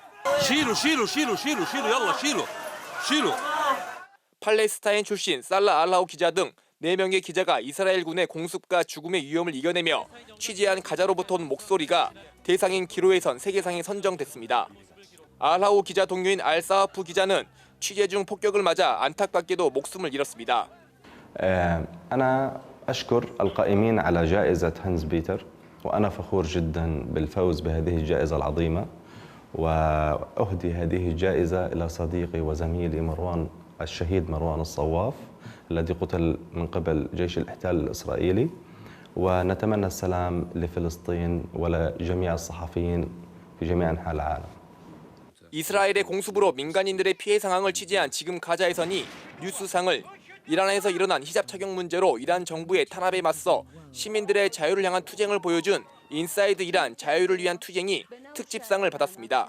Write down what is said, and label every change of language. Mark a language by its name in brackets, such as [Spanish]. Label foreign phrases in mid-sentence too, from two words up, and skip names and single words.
[Korean] 팔레스타인 출신 살라 알라우 기자 등 4명의 기자가 이스라엘군의 공습과 죽음의 위험을 이겨내며 취재한 가자로부터 온 목소리가 대상인 기로에선 세계상에 선정됐습니다. 알라우 기자 동료인 알사하프 기자는 취재 중 폭격을 맞아 안타깝게도 목숨을 잃었습니다. [Arabic] أنا أشكر القائمين على جائزة هانز بيتر وأنا فخور جدا بالفوز بهذه الجائزة العظيمة وأهدي هذه الجائزة إلى صديقي وزميلي الشهيد مروان الصواف الذي قتل من قبل جيش الاحتلال الإسرائيلي ونتمنى السلام لفلسطين ولجميع الصحفيين في جميع أنحاء العالم. [Korean] 이스라엘의 공습으로 민간인들의 피해 상황을 취재한 지금 가자에서니 뉴스상을 이란에서 일어난 히잡 착용 문제로 이란 정부의 탄압에 맞서 시민들의 자유를 향한 투쟁을 보여준 인사이드 이란 자유를 위한 투쟁이 특집상을 받았습니다.